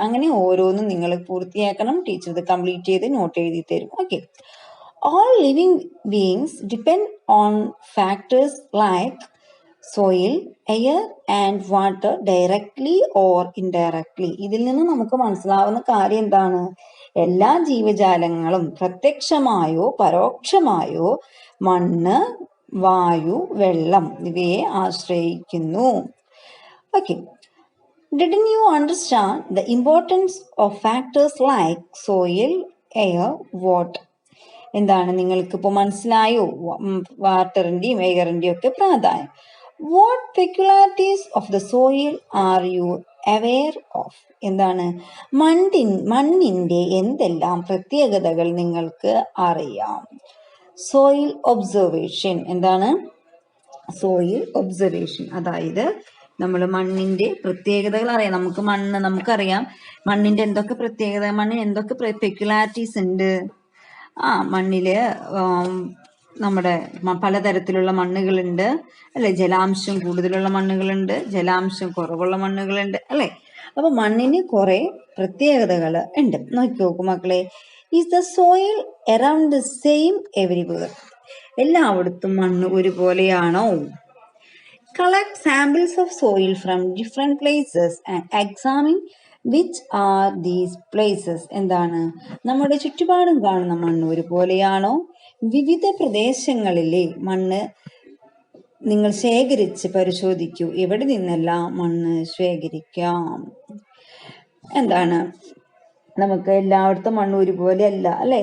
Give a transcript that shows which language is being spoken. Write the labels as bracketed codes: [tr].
[ml] അങ്ങനെ ഓരോന്നും നിങ്ങൾ പൂർത്തിയാക്കണം. ടീച്ചർ ഇത് കംപ്ലീറ്റ് ചെയ്ത് നോട്ട് എഴുതി തരും. Okay. [en] All living beings depend on factors like soil, air and water directly or indirectly. [ml] ഇതിൽ നിന്ന് നമുക്ക് മനസ്സിലാവുന്ന കാര്യം എന്താണ്? എല്ലാ ജീവജാലങ്ങളും പ്രത്യക്ഷമായോ പരോക്ഷമായോ മണ്ണ്, വായു, വെള്ളം ഇവയെ ആശ്രയിക്കുന്നു. [en] Okay. Didn't you understand the importance of factors like soil, air, water? [ml] എന്താണ് നിങ്ങൾക്കിപ്പോൾ മനസ്സിലായോ വാട്ടറിന്റെയും എയറിന്റെയും ഒക്കെ പ്രാധാന്യം? [en] What peculiarities of the soil are you aware of? [ml] എന്താണ് മണ്ണിന്റെ എന്തെല്ലാം പ്രത്യേകതകൾ നിങ്ങൾക്ക് അറിയാം? Soil observation. എന്താണ് സോയിൽ ഒബ്സർവേഷൻ? അതായത് നമ്മൾ മണ്ണിന്റെ പ്രത്യേകതകൾ അറിയാം. നമുക്കറിയാം മണ്ണിന്റെ എന്തൊക്കെ പ്രത്യേകത, മണ്ണിന് എന്തൊക്കെ പെക്യുലാരിറ്റീസ് ഉണ്ട്. മണ്ണില് നമ്മുടെ പലതരത്തിലുള്ള മണ്ണുകളുണ്ട് അല്ലെ. ജലാംശം കൂടുതലുള്ള മണ്ണുകളുണ്ട്, ജലാംശം കുറവുള്ള മണ്ണുകളുണ്ട് അല്ലെ. അപ്പൊ മണ്ണിന് കുറെ പ്രത്യേകതകൾ ഉണ്ട്. നോക്കൂ മക്കളെ. [en] Is the soil around the same everywhere? [ml] എല്ലായിടത്തും മണ്ണ് ഒരുപോലെയാണോ? [en] Collect samples of soil from different places and examine which are these places. [ml] എന്താണ് നമ്മുടെ ചുറ്റുപാടും കാണുന്ന മണ്ണ് ഒരുപോലെയാണോ? വിവിധ പ്രദേശങ്ങളിലെ മണ്ണ് നിങ്ങൾ ശേഖരിച്ച് പരിശോധിക്കൂ. എവിടെ നിന്നെല്ലാം മണ്ണ് ശേഖരിക്കാം? എന്താണ് നമുക്ക് എല്ലായിടത്തും മണ്ണ് ഒരുപോലെ അല്ല അല്ലെ.